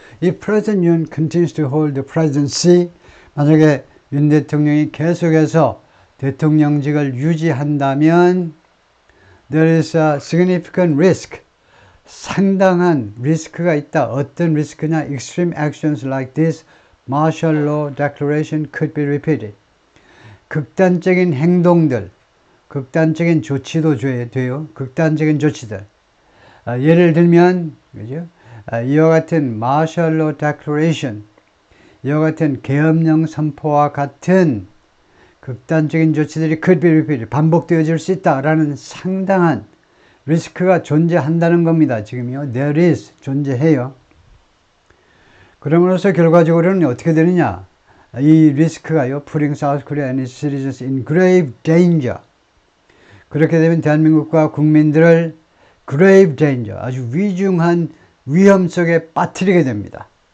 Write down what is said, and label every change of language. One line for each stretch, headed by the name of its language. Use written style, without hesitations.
English: If President Yoon continues to hold the presidency,
Korean: 만약에 윤 대통령이 계속해서 대통령직을 유지한다면
English: there is a significant risk,
Korean: 상당한 리스크가 있다. 어떤 리스크냐?
English: Extreme actions like this martial law declaration could be repeated.
Korean: 극단적인 행동들, 극단적인 조치도 돼요. 극단적인 조치들. 예를 들면, 그죠? 이와 같은
English: martial law declaration,
Korean: 이와 같은 계엄령 선포와 같은 극단적인 조치들이
English: could be repeated,
Korean: 반복되어질 수 있다라는 상당한 리스크가 존재한다는 겁니다. 지금요.
English: There is,
Korean: 존재해요. 그럼으로써 결과적으로는 어떻게 되느냐? 이 리스크가요.
English: Putting South Korea and its citizens in grave danger.
Korean: 그렇게 되면 대한민국과 국민들을
English: grave danger,
Korean: 아주 위중한 위험 속에 빠뜨리게 됩니다.